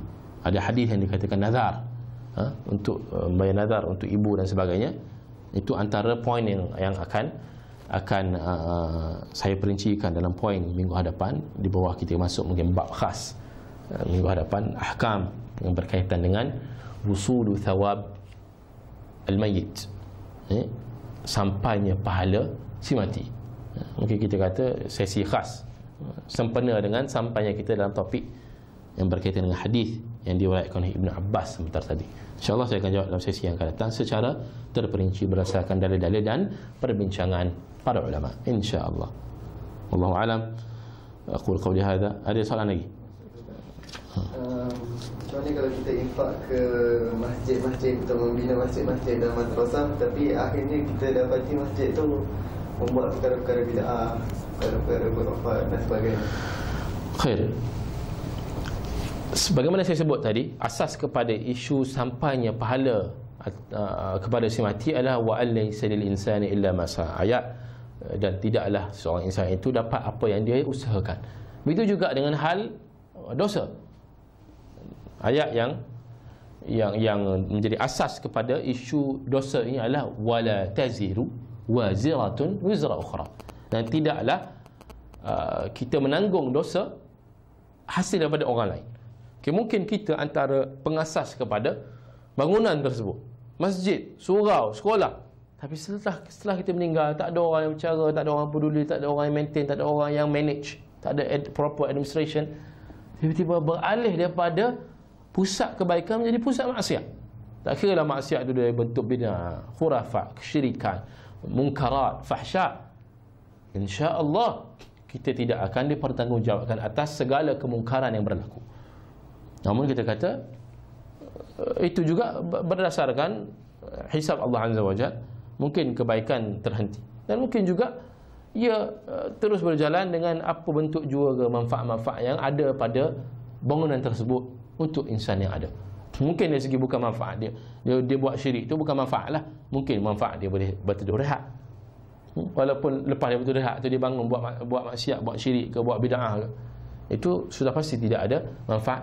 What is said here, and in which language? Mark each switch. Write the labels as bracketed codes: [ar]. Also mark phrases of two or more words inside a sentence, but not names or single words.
[ms] Ada hadis yang dikatakan nazar, untuk bayar nazar untuk ibu dan sebagainya. Itu antara poin yang akan saya perincikan dalam poin minggu hadapan. Di bawah kita masuk mungkin bab khas minggu hadapan, ahkam yang berkaitan dengan [ar] وصول ثواب الميت, [ms] sampainya pahala si mati. Mungkin kita kata sesi khas sempena dengan sampainya kita dalam topik yang berkaitan dengan hadis yang diriwayatkan oleh Ibnu Abbas sebentar tadi. InsyaAllah saya akan jawab dalam sesi yang akan datang secara terperinci berdasarkan dalil-dalil dan perbincangan para ulama, insyaAllah. [ar] والله أعلم. أقول قولي هذا. [ms] Ada soalan lagi? Contohnya kalau kita infak ke masjid-masjid untuk membina masjid-masjid dan madrasah, tapi akhirnya kita dapati masjid tu membuat perkara-perkara bid'ah, perkara-perkara berwafat dan sebagainya. Khair. Sebagaimana saya sebut tadi, asas kepada isu sampainya pahala kepada si mati adalah [ar] وأن ليس للإنسان إلا ما سعى, [ms] ayat, dan tidaklah seorang insan itu dapat apa yang dia usahakan. Begitu juga dengan hal dosa. Ayat yang menjadi asas kepada isu dosa ini adalah [ar] ولا تزر وازرة وزر أخرى, [ms] dan tidaklah kita menanggung dosa hasil daripada orang lain. Okay, mungkin kita antara pengasas kepada bangunan tersebut, masjid, surau, sekolah, tapi setelah kita meninggal, tak ada orang yang bercara, tak ada orang peduli, tak ada orang yang maintain, tak ada orang yang manage, tak ada [en] proper administration, [ms] tiba-tiba beralih daripada pusat kebaikan menjadi pusat maksiat. Tak kira lah maksiat itu dari bentuk bid'ah, khurafat, kesyirikan, munkarat, fahsya. InsyaAllah kita tidak akan dipertanggungjawabkan atas segala kemungkaran yang berlaku. Namun kita kata itu juga berdasarkan hisab Allah [ar] عز وجل. [ms] Mungkin kebaikan terhenti, dan mungkin juga ia terus berjalan dengan apa bentuk juga manfaat-manfaat yang ada pada bangunan tersebut untuk insan yang ada. Mungkin dari segi bukan manfaat dia buat syirik itu bukan manfaat lah. Mungkin manfaat dia boleh berteduh rehat. Walaupun lepas dia berteduh rehat tu dia bangun buat maksiat, buat syirik ke, buat bid'ah ke, itu sudah pasti tidak ada manfaat.